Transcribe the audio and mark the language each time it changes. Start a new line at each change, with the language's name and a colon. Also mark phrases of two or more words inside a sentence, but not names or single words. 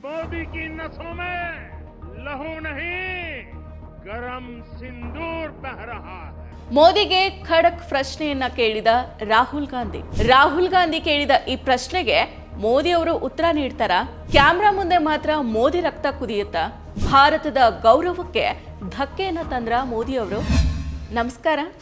Hindi: मोदी की नसों में लहू नहीं गरम सिंदूर बह रहा है.
Kannada: ಮೋದಿಗೆ ಖಡಕ್ ಪ್ರಶ್ನೆಯನ್ನ ಕೇಳಿದ ರಾಹುಲ್ ಗಾಂಧಿ ಕೇಳಿದ ಈ ಪ್ರಶ್ನೆಗೆ ಮೋದಿ ಅವರು ಉತ್ತರ ನೀಡ್ತಾರ? ಕ್ಯಾಮ್ರಾ ಮುಂದೆ ಮಾತ್ರ ಮೋದಿ ರಕ್ತ ಕುದಿಯುತ್ತಾ? ಭಾರತದ ಗೌರವಕ್ಕೆ ಧಕ್ಕೆಯನ್ನ ತಂದ್ರ ಮೋದಿ ಅವರು? ನಮಸ್ಕಾರ.